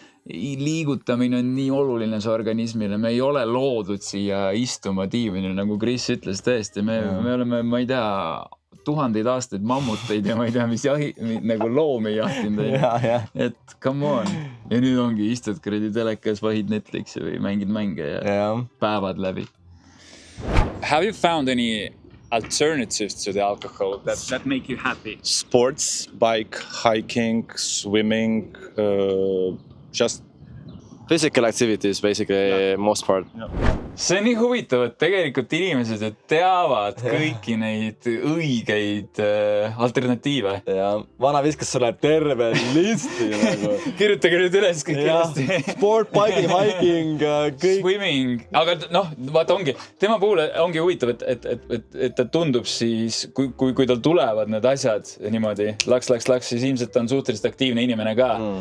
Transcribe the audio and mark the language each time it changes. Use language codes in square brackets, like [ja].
[et] Liigutamine on nii oluline see organismile, me ei ole loodud siia istuma diivinil, nagu Chris ütles tõesti, me oleme, ma ei tea, 1000 aastaid mammuteid ja ma ei tea, mis nagu loomi jahtinud, et [en] come on. [et] Ja nüüd ongi istud kuradi telekas, vahid Netflixi või mängid mänge ja päevad läbi. [en] Have you found any alternatives to the alcohol that make you happy? Sports, bike, hiking, swimming, just physical activities basically most part. [et] See on nii huvitav, et tegelikult inimesed teavad kõiki neid õigeid alternatiive. Ja vana viskas sulle terve listi nagu. Kirjutage nüüd üles kõik kindlasti. [en] Sport, biking, hiking, kõik. Swimming. [et] Aga vaata ongi, tema puhul ongi huvitav, et ta tundub siis, kui tal tulevad need asjad niimoodi, laks, siis ilmselt on suhteliselt aktiivne inimene ka.